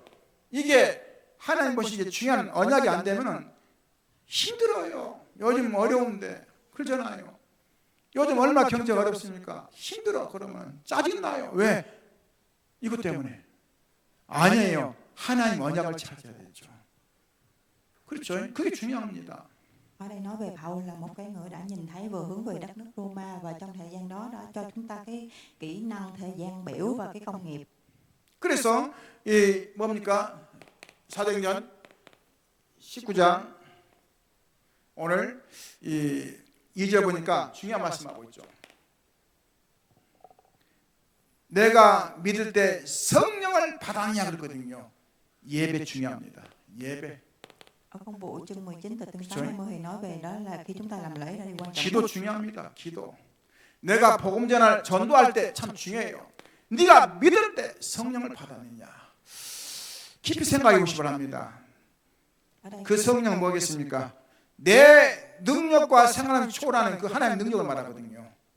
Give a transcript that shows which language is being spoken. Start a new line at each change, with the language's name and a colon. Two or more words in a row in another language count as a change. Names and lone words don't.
Korean: 이게 하나님 보시기에 중요한 언약이 안 되면 힘들어요. 요즘 어려운데 그러잖아요. 요즘 얼마나 경제가 어렵습니까? 힘들어. 그러면 짜증나요. 왜? 이것 때문에. 아니에요. 하나님 언약을 찾아야 되죠. 그렇죠. 그게 중요합니다.
Vietnamese: Ở đây nói về Paul là một cái người đã nhìn thấy vừa hướng về đất nước Roma, và trong thời gian đó đã cho chúng ta cái kỹ năng thời gian biểu và cái công nghiệp.
Korean: 그래서 이 뭡니까? 사도행전 19장 오늘 이 2절 보니까 중요한 말씀하고 있죠. 내가 믿을 때 성령을 받았냐 그러거든요. 예배 중요합니다. 예배.
Vietnamese: Ở công vụ chương 19 từ chương 80 thì nói về đó là khi chúng ta làm lễ là điều quan trọng.
Korean: 기도 중요합니다. 기도. 내가 복음 전도할 때 참 중요해요. 네가 믿을 때 성령을 받았느냐. 깊이 생각해 보시기 바랍니다. 그 성령은 뭐겠습니까? 내 능력과 생활을 초월하는 그 하나님의 능력을 말하거든요.